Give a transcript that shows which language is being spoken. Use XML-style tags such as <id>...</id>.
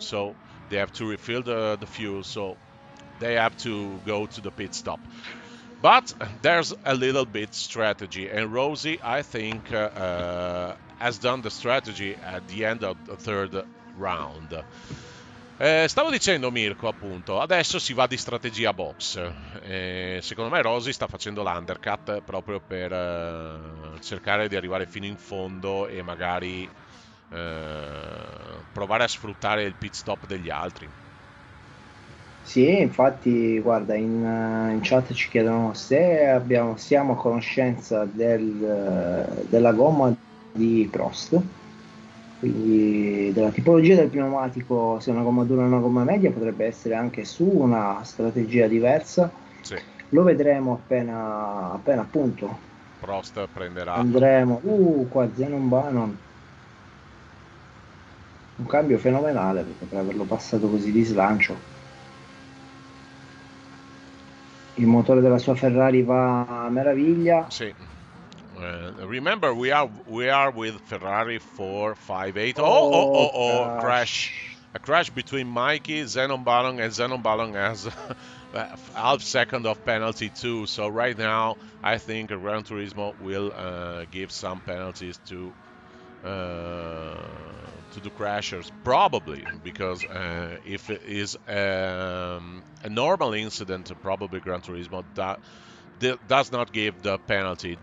<en>So they have to refill the fuel. So they have to go to the pit stop. But there's a little bit strategy, and Rosie, I think, has done the strategy at the end of the third round.</en> <it>Stavo dicendo, Mirko, appunto, adesso si va di strategia box. Secondo me Rosie sta facendo l'undercut proprio per cercare di arrivare fino in fondo e magari provare a sfruttare il pit stop degli altri. Sì, infatti, guarda, in chat ci chiedono se siamo a conoscenza della gomma di Prost, quindi della tipologia del pneumatico, se è una gomma dura o una gomma media, potrebbe essere anche su una strategia diversa. Sì. Lo vedremo appena appunto Prost prenderà. Andremo, qua Zenon Bannon, un cambio fenomenale, perché per averlo passato così di slancio. Il motore della sua Ferrari va a meraviglia. Sì.</it> <en>Remember, we are with Ferrari 458. Crash. A crash between Mikey, Zenon Ballon, and Zenon Ballon has half second of penalty too. So right now, I think Gran Turismo will give some penalties to the crashers, probably, because if it is a normal incident, probably Gran Turismo does not give the penalty.</en>